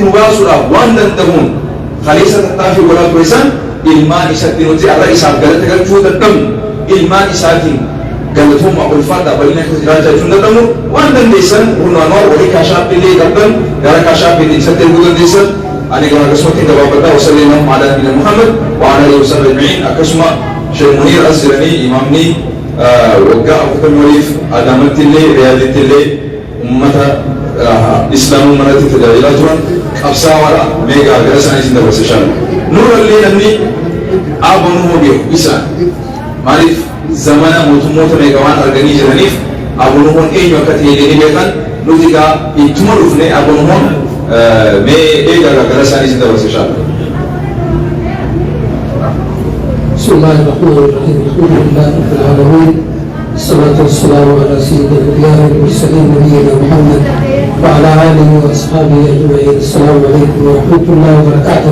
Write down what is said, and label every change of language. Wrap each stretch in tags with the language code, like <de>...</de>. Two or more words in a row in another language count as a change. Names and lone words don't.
<om>nu baasuudhaaf waan danda'uun kaleessa tattaaffii godhaa ture san ilmaan isatti nuti arra isaaf galata galchuu dadhabnu ilmaan isaatiin galatuma ulfaadhaa bal'ina keessa jiraachaa jechuun dadhabnu waan dandeessan hundaanuu walii kaashaappiillee qabdan gara kaashaappiitiin isatti erguu dandeessan ani gara akkasumatti gabaabadhaa</om> <ar>وصلى الله على نبينا محمد و على آله وصحبه أجمعين</ar> <om>akkasuma Sheekh Muniir as jiranii imaamni waggaa 40 waliif Adaamatti illee Riyaaditti illee ummata islaamuu manatti tajaajilaa turan qabsaa'aadha meegaa gara isaanii isin dabarsa inshallah nurallee namni abonuu beeku isaan maaliif zamana mootummoota meeqa waan arganii jiraniif abonuun eenyu akka ta'e jedhanii beekan nuti egaa ittuma dhufne abonuun mee eegaa gara isaanii isin dabarsa inshallah.</om> <ar>بسم الله الرحمن الرحيم الحمد لله رب العالمين الصلاة والسلام على سيد الأنبياء والمرسلين نبينا محمد وعلى آله وأصحابه أجمعين السلام عليكم ورحمة الله وبركاته.</ar>